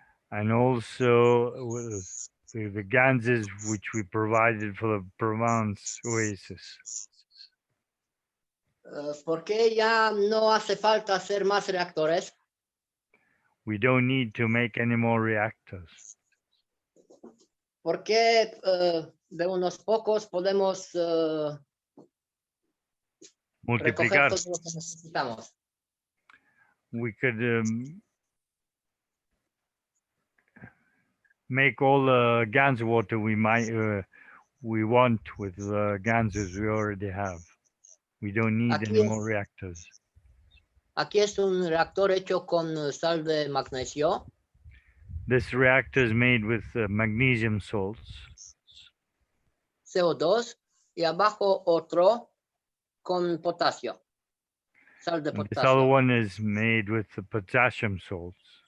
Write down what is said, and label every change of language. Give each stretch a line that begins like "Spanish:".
English: And also with the Ganses which we provided for the Provence Oasis.
Spanish: Porque ya no hace falta hacer más reactores.
English: We don't need to make any more reactors.
Spanish: Porque de unos pocos podemos recoger Multiplicar. todo lo que necesitamos.
English: We could make all the Gans water we want with the Ganses we already have. We don't need any more reactors.
Spanish: Aquí es un reactor hecho con sal de magnesio.
English: This reactor is made with magnesium salts.
Spanish: CO2 y abajo otro con potasio. Sal de
English: And this other
Spanish: potasio.
English: one is made with the potassium salts.